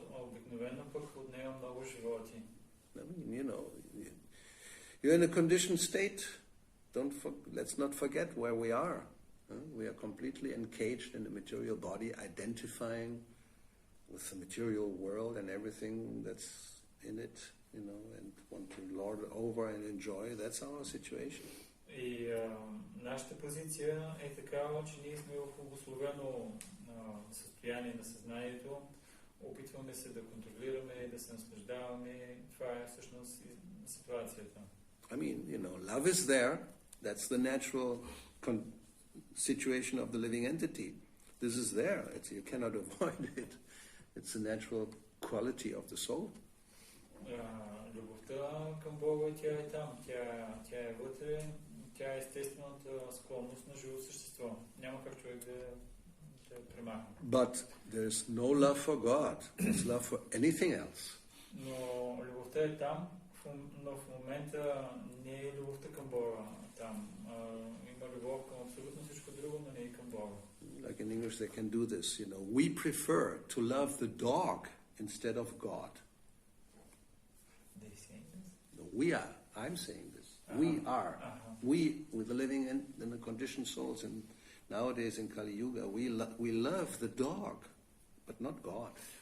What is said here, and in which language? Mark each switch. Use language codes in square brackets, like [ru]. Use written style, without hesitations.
[bg] Обикновено пък отнема много животи. [en] I mean, you know, you're in a conditioned state. Let's not forget where we are. We are completely encaged in the material body, identifying with the material world and everything that's in it, you know, and want to lord over and enjoy. That's our situation. [bg] И нашата позиция е такава, че ние сме в обусловено състояние на съзнанието, опитваме се да контролираме, да се наслаждаваме. Това е всъщност ситуацията. [en] I mean, you know, love is there. That's the natural situation of the living entity. This is there. You cannot avoid it. It's the natural quality of the soul. [bg] Любовта към Бога, тя е там. Тя е вътре. Тя е естествената склонност на живо същество. Няма как човек да премахне. [en] But there's no love for God. There's love for anything else. [bg] Но любовта е там, но в момента не е любовта към Бога там. Има любов към абсолютно всичко друго, но не и към Бога. [en] Like in English they can do this, you know. We prefer to love the dog instead of God. They say this? No, we are. I'm saying this. We are. We, with the living in the conditioned souls, and nowadays in Kali Yuga, we love the dog, but not God.